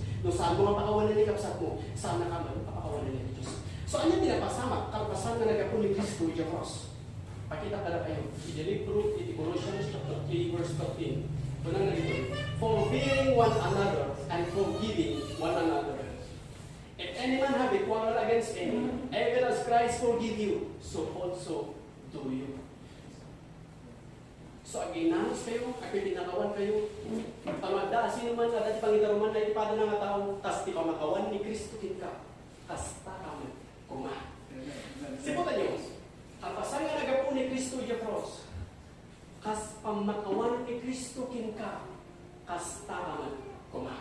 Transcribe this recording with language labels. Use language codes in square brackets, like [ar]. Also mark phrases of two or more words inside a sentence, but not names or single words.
[ilo] Nung saan mo nga pakawanan ni kapsat mo, saan na kamag, pakawanan ni Diyos. So, ano tinapasama? Kalpasan na nagapon ni Kristo iti cross. Pakita ka na kayo. I-libro, iti [en] Colossians chapter 3, verse 13. [ilo] Ito na nalito. [en] Forbearing one another and forgiving one another. If any man have a quarrel against any, even as Christ forgive you, so also do you. [ilo] So, aginanos kayo, pinakawan kayo. Pamagda, sino man nga, dati pangitaruman na ipada ng nga tao, tas di pamakawan ni Kristo kinka, hasta kami, kuma. Siputan nyo, ang pasang nga nagapo ni Kristo yung cross, kas pamakawan ni Kristo kinka, hasta kami, kuma.